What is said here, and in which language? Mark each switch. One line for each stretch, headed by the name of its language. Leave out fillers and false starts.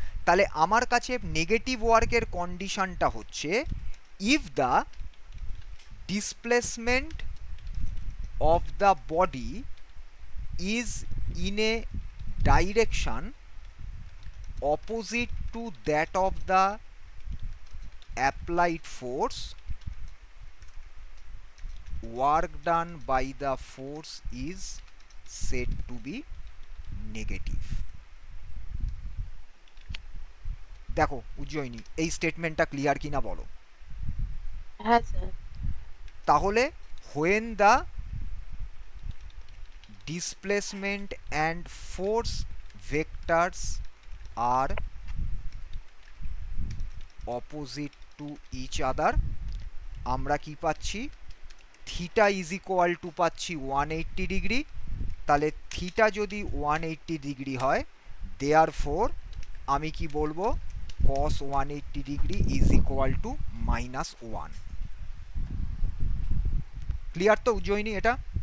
Bangla: তাহলে আমার কাছে নেগেটিভ ওয়ার্কের কন্ডিশনটা হচ্ছে
English: If the displacement of the body is in a direction opposite to that of the applied force, work done by the force is said to be negative.
Bangla: দেখো উজ্জয়িনী, এই স্টেটমেন্টটা clear কিনা বলো? হ্যাঁ স্যার।
English: তাহলে when the displacement and force vectors are opposite to each other,
Bangla: আমরা কি পাচ্ছি?
English: Theta is equal to পাচ্ছি 180 degree.
Bangla: তাহলে থিটা যদি 180 ডিগ্রি হয়, দেয়ার ফোর আমি কি বলবো?
English: Cos 180 degree is equal to -1।
Bangla: Clear তো উজ্জয়িনী এটা?